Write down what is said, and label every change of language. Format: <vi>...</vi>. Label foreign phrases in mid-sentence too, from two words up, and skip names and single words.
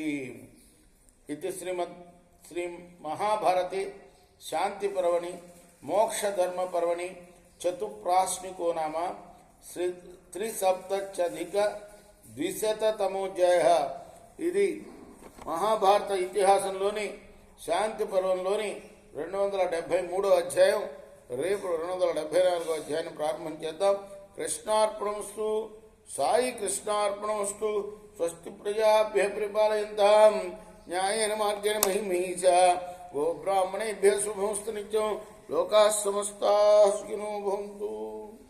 <sa>इति श्री महाभारते शान्ति पर्वणि मोक्षधर्म पर्वणि चतुप्राश्निको नाम त्रिसप्तत्यधिक 200तमोध्याय.</sa> <te>ఇది మహాభారత ఇతిహాసంలోని శాంతి పర్వంలోని 273వ అధ్యాయం. రేపు 274వ అధ్యాయాన్ని ప్రారంభం చేద్దాం.</te> <sa>कृष्णार्पणमस्तु. साई कृष्णार्पणमस्तु. स्वस्ति प्रजाभ्य परिपालयंतां न्यायेन मार्गेण महिमहीष. गोब्राह्मणेभ्य शुभमस्तु नित्यं. लोकाः समस्ताः सुखिनो भवंतु.</sa>